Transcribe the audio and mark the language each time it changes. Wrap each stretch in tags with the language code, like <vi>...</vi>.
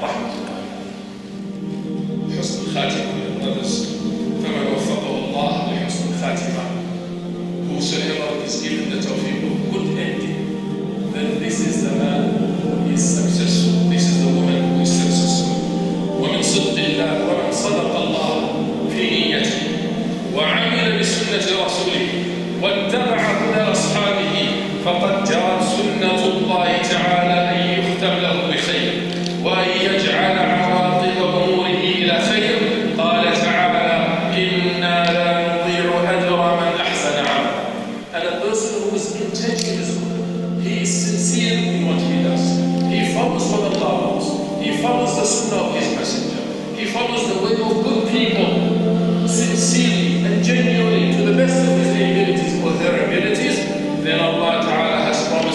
<en>Rahmatullah. Husn al Khatima, brothers.</en> <ar>فَمَنْ وَفَّقَهُ اللَّهُ لِحُسْنِ الْخَاتِمَةِ.</ar> <en>Whosoever is given the tawfiq of good ending, then this is the man who is successful. This is the woman who is successful.</en> <ar>وَمِنْ صِدْقِ اللَّهِ وَمَنْ صَدَقَ اللَّهُ فِي نِيَّتِهِ وَعَمِلَ بِسُنَّةِ رَسُولِهِ واتبع هدى أصحابه فقد جرت سنة الله تعالى أن يختم له بخير وأن يجعل عواقب أموره إلى خير. قال تعالى إنا لا نضيع أجر من أحسن عملا.</ar> <en>And a person who is intention is good, he is sincere in what he does, he follows what Allah wants, he follows the sunnah of his messenger, he follows the way of good people sincerely and genuinely to the best of his abilities or their abilities, then Allah Ta'ala has</en>